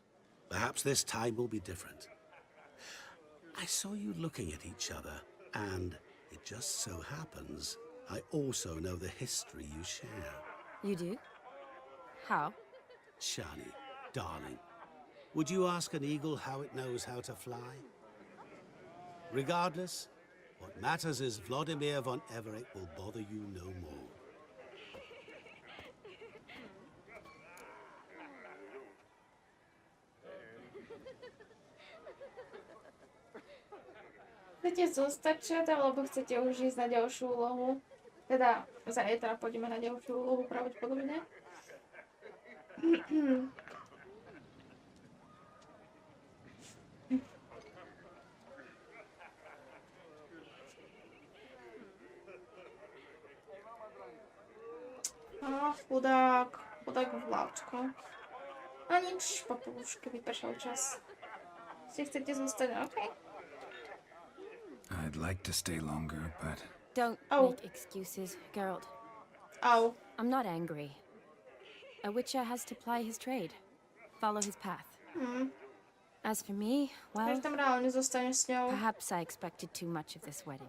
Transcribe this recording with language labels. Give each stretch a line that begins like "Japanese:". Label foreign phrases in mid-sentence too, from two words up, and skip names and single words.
English: Perhaps this time will be different. I saw you looking at each other, and it just so happens I also know the history you share. You do? How? Shani, darling, would you ask an eagle how it knows how to fly? Regardless, what matters is Vladimir von Everick will bother you no more.
Slovak: Chcete zostať čat, alebo chcete už ísť na ďalšiu úlohu? Teda zajtra pôjdeme na ďalšiu úlohu pravdepodobne. Chudák Vláčko. A nič, papulušky, vypršal čas. Si chcete zostať, okej?
English: I'd like to stay longer, but... Don't make excuses, Geralt. I'm not angry. A witcher has to ply his trade, follow his path. As for me, well, perhaps I expected too much of this wedding.